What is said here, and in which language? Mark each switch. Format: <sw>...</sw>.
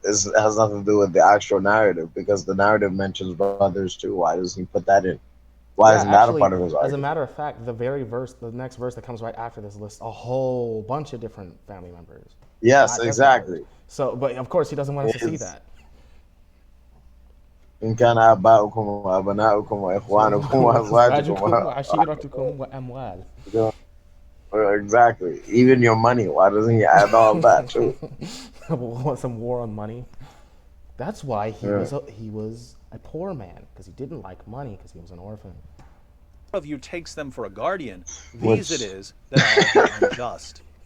<en>It has nothing to do with the actual narrative, because the narrative mentions brothers too. Why doesn't he put that in? Why isn't that a part of his argument? As a matter of fact, the next verse that comes right after this lists a whole bunch of different family members. Yes, exactly. So, but of course, he doesn't want us to see that.</en> <ar>إن كان آباؤكم وأبناؤكم وإخوانكم وأزواجكم وعشيرتكم وأموال.</ar> <en>Exactly. Even your money. Why doesn't he add all that too? Want some war on money? That's why he was a poor man, because he didn't like money, because he was an orphan. of you takes them for a guardian, these it is that are unjust.</en>